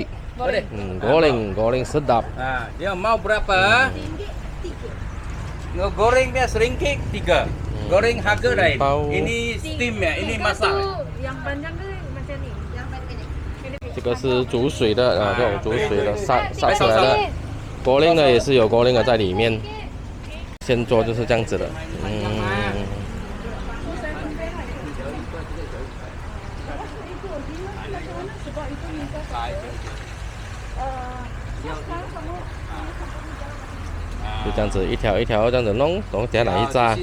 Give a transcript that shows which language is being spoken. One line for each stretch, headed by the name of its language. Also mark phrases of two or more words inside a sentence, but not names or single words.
Malay: Goreng sedap. Nah, dia mau berapa? Ngegoreng dia seringkik 3. Goreng harga lain. Ini steam ya, ini masak. Yang panjang tu macam ni, yang pendek.
Chinese: 这个是煮水的啊，这种煮水的杀出来的。goreng 呢也是有goreng的在里面。现做就是这样子的。就这样子一条一条这样子弄，然后等下拿一扎。